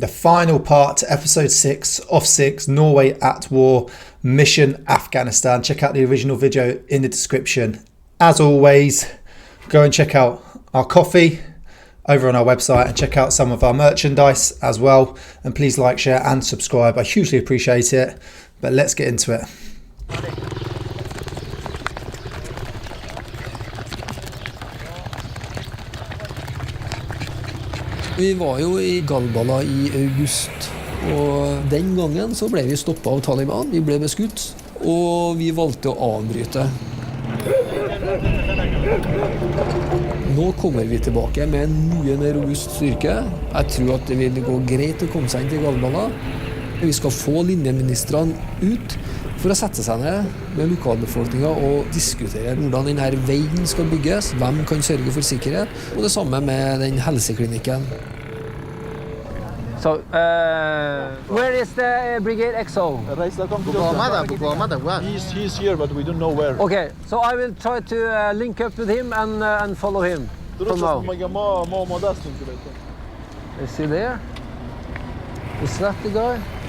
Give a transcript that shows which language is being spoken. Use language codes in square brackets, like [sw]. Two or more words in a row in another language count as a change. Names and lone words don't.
[en] The final part to episode 6 of 6, Norway at War, Mission Afghanistan. Check out the original video in the description. As always, go and check out our coffee over on our website and check out some of our merchandise as well. And please like, share and subscribe. I hugely appreciate it. But let's get into it. [no] Vi var jo I Galbala I august, og den gangen så ble vi stoppet av Taliban, vi ble beskutt, og vi valgte å avbryte. Nå kommer vi tilbake med en mye mer robust styrke. Jeg tror at det vil gå greit å komme seg inn til Galbala. Vi skal få linjeministrene ut for å sette seg ned med lokalbefolkningen og diskutere hvordan denne veien skal bygges, hvem kan sørge for sikkerhet, og det samme med den helseklinikken. [en] So, where is the Brigade XO? He's here, but we don't know where. Okay, so I will try to link up with him and follow him from now. Is he there? Is that the guy?